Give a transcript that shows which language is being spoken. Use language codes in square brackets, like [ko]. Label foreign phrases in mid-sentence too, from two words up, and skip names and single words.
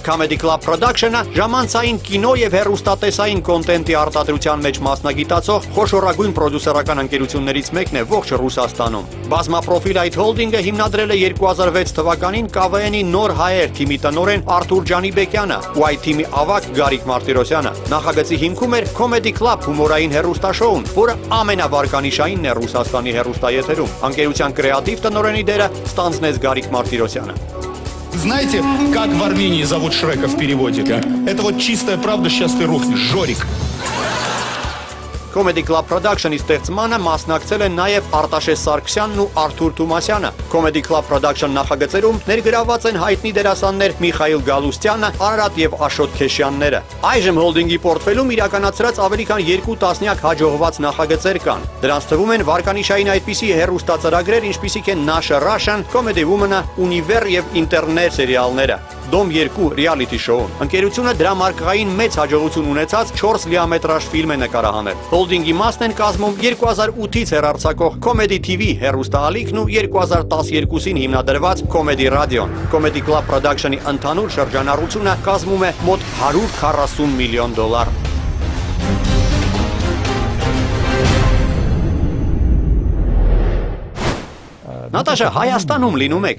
[hy] Comedy Club Production-ը ժամանցային կինո եւ հեռուստատեսային կոնտենտի արտադրության մեջ մասնագիտացող խոշորագույն պրոդյուսերական ընկերություններից մեկն է ողջ Ռուսաստանում։ Բազմապրոֆիլ այդ հոլդինգը հիմնադրել է 2006 թվականին KVN-ի Նոր հայեր թիմի տնօրեն Արթուր Ջանիբեկյանը ու այդ թիմի ավագ Գարիկ Մարտիրոսյանը։ Նախագծի հիմքում էր Comedy Club հումորային հեռուստաշոուն, որը ամենավարկանիշայինն է Ռուսաստանի հեռուստաեթերում։ Անկերության կրեատիվ տնօրենի դերը ստանձնեց Գարիկ Մարտիրոսյանը։ [ru] Знаете, как в Армении зовут Шрека в переводе? Это вот чистая правда, сейчас ты рухнешь. Жорик. [hy] Comedy Club Production-ի ստեղծմանը մասնակցել են նաև Արտաշես Սարգսյանն ու Արթուր Թումասյանը։ Comedy Club Production նախագծերում ներգրաված են հայտնի դերասաններ Միխայիլ Գալուստյանը, Արարատ եւ Աշոտ Քեշյանները։ Այժմ հոլդինգի պորտֆելում իրականացրած ավելի քան 2 տասնյակ հաջողված նախագծեր կան։ Դրանց թվում են վարկանիշային այդպիսի հեռուստածրագրեր, ինչպիսիք են Nasha Russian, Comedy Woman-ը, Univer եւ Ինտերնետ սերիալները։ Դոմ 2 [en] reality show- [hy] ն։ Ընկերությունը դրամարկղային մեծ հաջողություն ունեցած 4 լիամետրաժ ֆիլմ է նկարահանել։ Հոլդինգի մասն են կազմում 2008-ից հեռարձակող Comedy TV հեռուստաալիքն ու 2012-ին հիմնադրված Comedy Radio-ն։ Comedy Club Production-ի ընդհանուր շրջանառությունը կազմում է մոտ $140 միլիոն։ Նատաշա, Հայաստանում լինում եք։